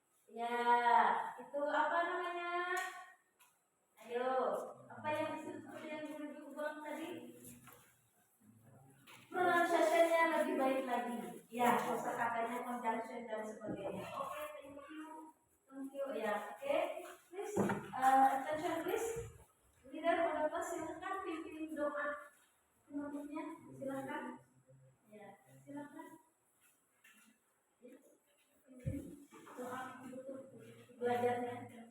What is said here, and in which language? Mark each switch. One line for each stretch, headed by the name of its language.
Indonesian: Ya, itu apa namanya? Ayo, apa yang seperti yang ibu bilang tadi? Pronunciation-nya lebih baik lagi. Ya, kosakatanya, conjunction dan sebagainya.
English: Oke, thank you. Ya, oke. Please, attention please.
Indonesian: Leader pada kelas silakan pimpin doa penutupnya. Silakan. Ya, silakan. Ya, pimpin doa penutup belajarnya.